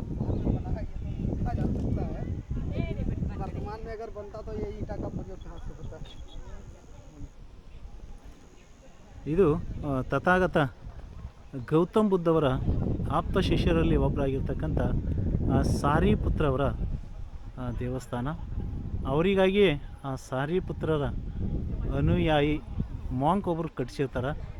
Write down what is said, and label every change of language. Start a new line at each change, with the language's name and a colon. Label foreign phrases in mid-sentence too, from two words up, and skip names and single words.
Hindi: वर्तमान में अगर बनता तो ये ईटा का प्रयोग कहाँ से होता है?
Kannada: ಇದು ತಥಾಗತ ಗೌತಮ್ ಬುದ್ಧವರ ಆಪ್ತ ಶಿಷ್ಯರಲ್ಲಿ ಒಬ್ಬರಾಗಿರ್ತಕ್ಕಂಥ ಸಾರಿಪುತ್ರವರ ದೇವಸ್ಥಾನ. ಅವರಿಗಾಗಿಯೇ ಆ ಸಾರಿಪುತ್ರರ ಅನುಯಾಯಿ ಮಾಂಕ್ ಒಬ್ಬರು ಕಟ್ಟಿಸಿರ್ತಾರೆ.